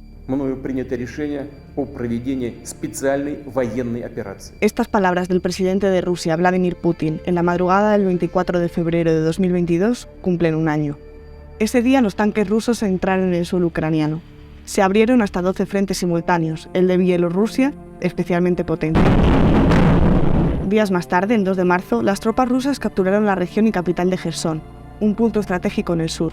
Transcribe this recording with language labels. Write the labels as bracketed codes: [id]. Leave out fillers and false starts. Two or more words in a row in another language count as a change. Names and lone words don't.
[ru] мною принято решение о проведении специальной военной операции. [es] Estas palabras del presidente de Rusia, Vladimir Putin, en la madrugada del 24 de febrero de 2022, cumplen un año. Ese día los tanques rusos entraron en el suelo ucraniano. Se abrieron hasta 12 frentes simultáneos, el de Bielorrusia especialmente potente. Días más tarde, el 2 de marzo, las tropas rusas capturaron la región y capital de Jersón, un punto estratégico en el sur.